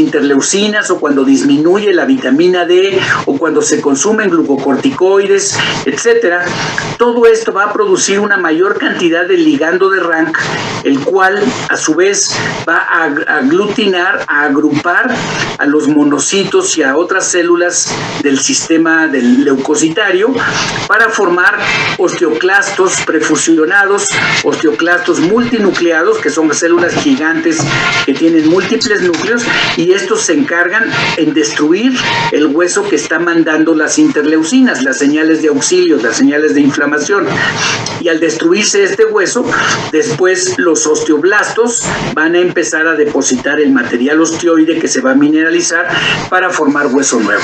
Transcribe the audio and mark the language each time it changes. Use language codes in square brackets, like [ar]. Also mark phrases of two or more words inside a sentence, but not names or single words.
[es] interleucinas o cuando disminuye la vitamina D o cuando se consumen glucocorticoides, etcétera, todo esto va a producir una mayor cantidad de ligando de Rank, el cual a su vez va a aglutinar, a agrupar a los monocitos y a otras células del sistema del leucocitario para formar osteoclastos prefusionados, osteoclastos multinucleados, que son células gigantes que tienen múltiples núcleos, y estos se encargan en destruir el hueso que está mandando las interleucinas, las señales de auxilio, las señales de inflamación. Y al destruirse este hueso, después los osteoblastos van a empezar a depositar el material osteoide que se va a mineralizar para formar hueso nuevo.